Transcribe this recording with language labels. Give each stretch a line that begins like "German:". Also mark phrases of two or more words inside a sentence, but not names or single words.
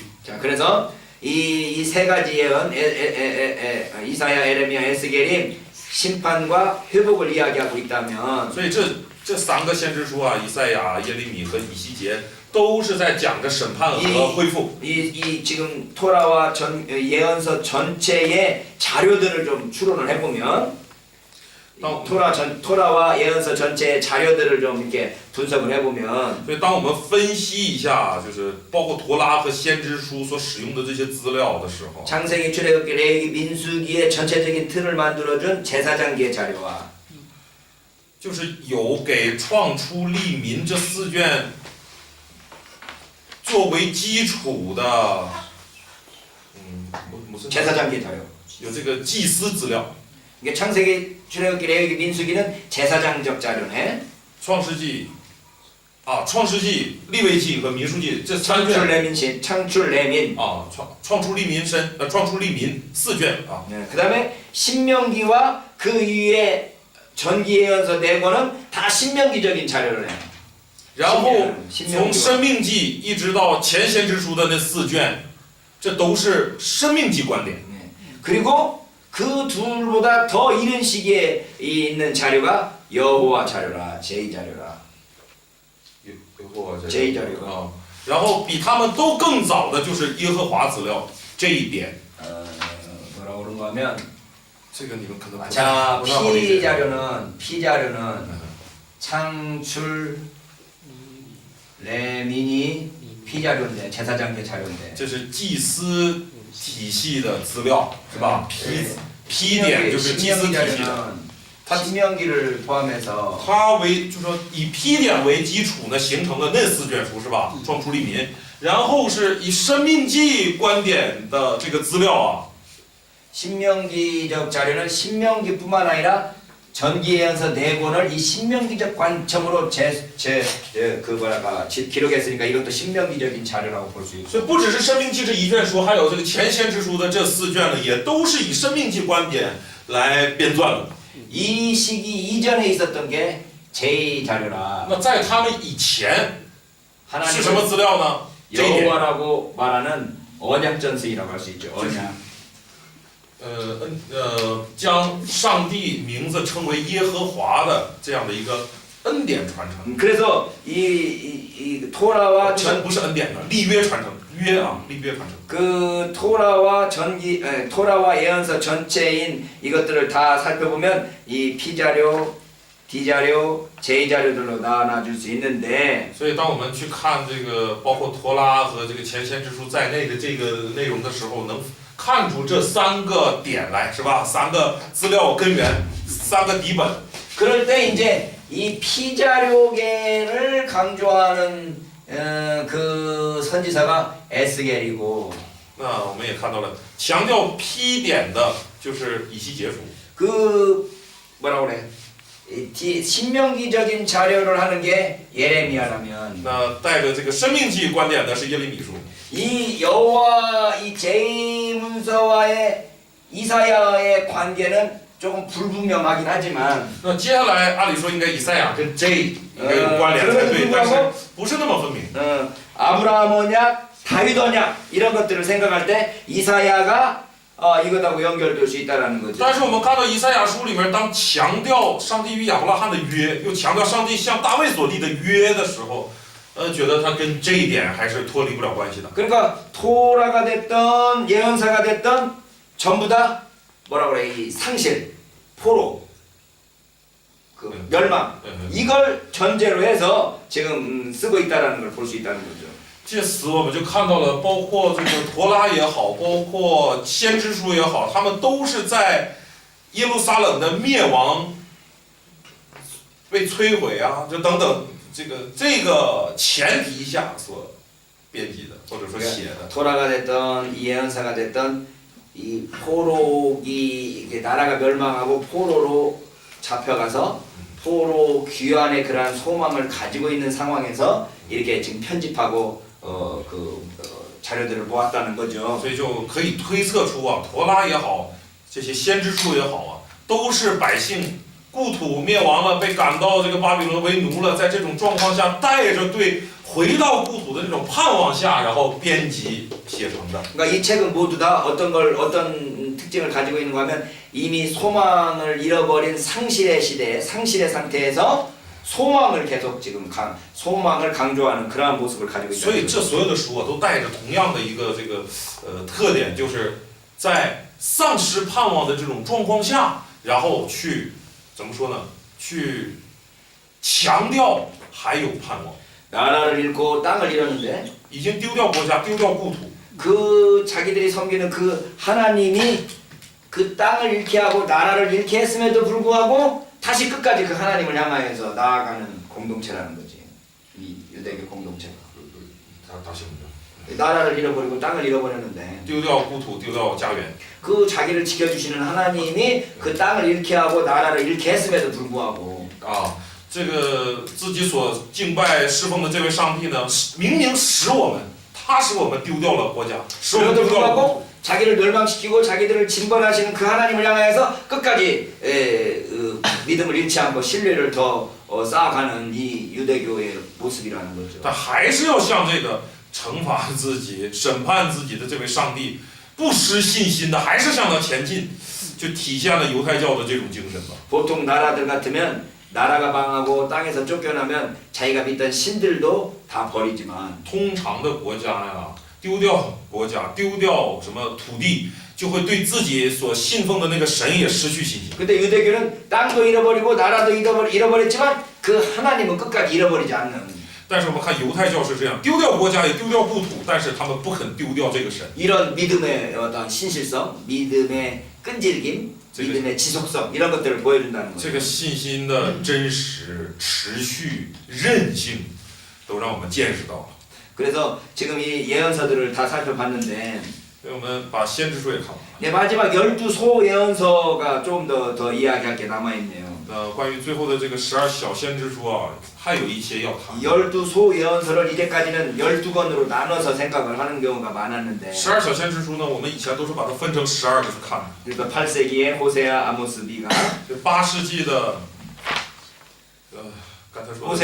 Korean: 자, 그래서 이 세 가지 예언 이사야, 에레미야, 에스겔이 심판과 회복을 이야기하고 있다면
Chinese: 所以这三个先知书以赛亚、耶利米和以西结都是在讲着审判和恢复。
Korean: 이 지금 토라와 예언서 전체의 자료들을 좀 추론을 해보면 토라와 예언서 전체의 자료들을 좀 이렇게 분석을 해보면
Chinese: 所以当我们分析一下，就是包括陀拉和先知书所使用的这些资料的时候，
Korean: 창세기, 출애굽기, 레위기, 민수기의 전체적인 틀을 만들어준 제사장기의 자료와
Chinese: 就是有给创出利民这4卷作为基础的，무슨
Korean: 제사장기의 자료.
Chinese: 有这个祭司资料。
Korean: 이게 창세기, 출애굽기, 레위기, 민수기는 제사장적 자료네.
Chinese: 创世纪、利未记和民数记这3卷
Korean: 창출 레민
Chinese: 创出利民4卷
Korean: 네, 그다음에 신명기와 그 이후에 전기 예언서 4권은 다 신명기적인 자료를 해.
Chinese: 然后从生命记一直到前先知书的那4卷，这都是生命记观点。
Korean: 그리고 그 둘보다 더 이른 시기에 있는 자료가 여호와 자료라, 제2 자료라. 제2 자료가.
Chinese: 然后比他们都更早的就是耶和华资料这一点。
Korean: 뭐라고 그런가 하면
Chinese: 这个你们可能不
Korean: 자,
Chinese: 太好理解。
Korean: P 자료는 창출 레민이 P 자료인데 제사장계 자료인데.
Chinese: 这是祭司体系的资料，是吧？P点就是祭司体系的。
Korean: 신명기를 포함해서
Chinese: 它就是说以 P 点为基础呢，形成的那4卷书是吧？创出利民，然后是以生命记观点的这个资料
Korean: 신명기적 자료는 신명기뿐만 아니라 전기예언서 4권을 이 신명기적 관점으로 기록했으니까 이것도 신명기적인 자료라고 볼 수 있고.
Chinese: 所以不只是生命记这1卷书，还有这个前先知书的这4卷呢，也都是以生命记观点来编撰的。
Korean: 이 시기 이전에 있었던 게 제2 자료라.
Chinese: 那在他们以前是什么资料呢？
Korean: 여호와라고 말하는 언약전승이라고 할 수 있죠. 언약.
Chinese: 将上帝名字称为耶和华的这样的一个恩典传承。
Korean: 그래서 이 토라와
Chinese: 不是恩典的立约传承，立约传承。
Korean: 그 토라와 예언서 전체인 이것들을 다 살펴보면 이 P 자료, D 자료, J 자료들로 나눠줄 수 있는데.
Chinese: 所以当我们去看这个包括托拉和这个前先知书在内的这个内容的时候，能看出这3个点来，是吧？3个资料根源，3个底本，
Korean: 그럴 때 이제 이 피자료계를 강조하는 그 선지자가 에스겔이고
Chinese: 那我们也看到了，强调批点的就是以西结书。
Korean: 그 뭐라 그래? 신명기적인 자료를 하는 게 예레미야라면
Chinese: 那带着这个生命记观点的是耶利米书。
Korean: 이 여호와 이 제2문서와의 이사야의 관계는 조금 불분명하긴 하지만
Chinese: 那接下来按理说应该以赛亚跟 J 应该有关联才对，但是不是那么分明。
Korean: 아브라함 언약, 다윗 언약 이런 것들을 생각할 때 이사야가 이것하고 연결될 수 있다라는 거죠.
Chinese: 但是我们看到以赛亚书里面，当强调上帝与亚伯拉罕的约，又强调上帝向大卫所立的约的时候，觉得他跟这一点还是脱离不了关系的。
Korean: 그러니까 토라가 됐던 예언사가 됐던 전부 다 뭐라 그래 이 상실, 포로, 그 멸망 이걸 전제로 해서 지금 쓰고 있다라는 걸 볼 수 있다는 거죠.
Chinese: 借此我们就看到了，包括这个陀拉也好，包括先知书也好，他们都是在耶路撒冷的灭亡、被摧毁啊，就等等这个前提下所编辑的，或者说写的。
Korean: 토라가 됐던 이 예언사가 됐던 이 포로기 이게 나라가 멸망하고 포로로 잡혀가서 포로 귀환의 그러한 소망을 가지고 있는 상황에서 이렇게 지금 편집하고 자료들을 모았다는 거죠.
Chinese: 所以就可以推测出啊，陀拉也好，这些先知书也好啊，都是百姓故土灭亡了，被赶到这个巴比伦为奴了，在这种状况下，带着对回到故土的这种盼望下，然后编辑写成的。
Korean: 그러니까 이 책은 모두 다 어떤 특징을 가지고 있는가 하면 이미 소망을 잃어버린 상실의 시대에 상실의 상태에서 소망을 계속 지금 소망을 강조하는 그러한 모습을 가지고
Chinese: 所以
Korean: 있다.
Chinese: 这所有的书啊，都带着同样的一个特点，就是在丧失盼望的这种状况下，然后去怎么说呢？去强调还有盼望。
Korean: 나라를 잃고 땅을 잃었는데
Chinese: 已经丢掉国家，丢掉故土。
Korean: 그 자기들이 섬기는 그 하나님이 그 땅을 잃게 하고 나라를 잃게 했음에도 불구하고 다시 끝까지 그 하나님을 향하여서 나아가는 공동체라는 거지. 이 유대교 공동체가. 다시 나라를 잃어버리고 땅을 잃어버렸는데
Chinese: 丢掉故土，丢掉家园。
Korean: 그 자기를 지켜주시는 하나님이 그 땅을 잃게 하고 나라를 잃게 했음에도 불구하고
Chinese: 啊，这个自己所敬拜侍奉的这位上帝呢，明明使我们，他使我们丢掉了国家，使我们
Korean: 그럼에도
Chinese: 丢掉了故土。
Korean: 불구하고 자기를 멸망시키고 자기들을 징벌하시는 그 하나님을 향하여서 끝까지 믿음을 잃지 않고 신뢰를 더 쌓아가는 이 유대교의 모습이라는 거죠.
Chinese: 他还是要向这个惩罚自己、审判自己的这位上帝不失信心的，还是向他前进，就体现了犹太教的这种精神吧。
Korean: 보통 나라들 같으면 나라가 망하고 땅에서 쫓겨나면 자기가 믿던 신들도 다 버리지만
Chinese: 通常的国家呀，丢掉国家，丢掉什么土地，就会对自己所信奉的那个神也失去信心。
Korean: 근데 유대교는 땅도 잃어버리고 나라도 잃어버렸지만 그 하나님은 끝까지 잃어버리지 않는
Chinese: 但是我们看犹太教是这样，丢掉国家也丢掉故土，但是他们不肯丢掉这个神。
Korean: 이런 믿음의 어떤 신실성, 믿음의 끈질김, 믿음의 지속성 이런 것들을 보여준다는
Chinese: 这
Korean: 거죠.
Chinese: 个信心的真实、持续、韧性，都让我们见识到了。
Korean: 그래서 지금 이 예언서들을 다 살펴봤는데
Chinese: 所以我们把先知书也看完了。
Korean: 네, 마지막 12소 예언서가 좀 더 이야기할 게 남아있네요.
Chinese: 关于最后的这个12小先知书啊，还有一些要谈。
Korean: 12소 예언서를 이제까지는 12권으로 나눠서 생각을 하는 경우가 많았는데
Chinese: 12 小先知书呢，我们以前都是把它分成12个去看。
Korean: 그러니까 8세기에 호세아, 아모스, 미가
Chinese: 这8世纪的，刚才说